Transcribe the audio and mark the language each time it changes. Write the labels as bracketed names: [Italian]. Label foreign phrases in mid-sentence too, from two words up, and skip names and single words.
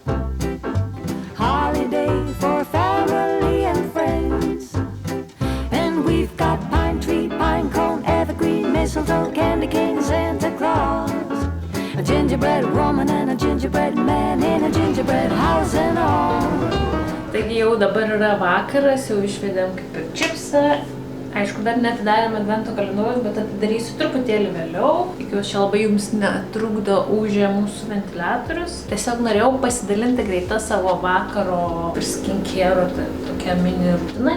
[English] Holiday for family and friends. And we've got pine tree, pine cone, evergreen, mistletoe, candy cane, Santa Claus. A gingerbread woman and a gingerbread man in a gingerbread house and all. [Lithuanian] Taigi jau dabar yra vakaras, jau išvedėm kaip ir čipsą. Aišku, dar neatidarėm advento kalendoriaus, bet atidarysiu truputėlį vėliau. Tikiuosi, čia labai jums netrukdo ūžė mūsų ventiliatorius. Tiesiog norėjau pasidalinti greitą savo vakaro ir skincare, tokia mini rutina.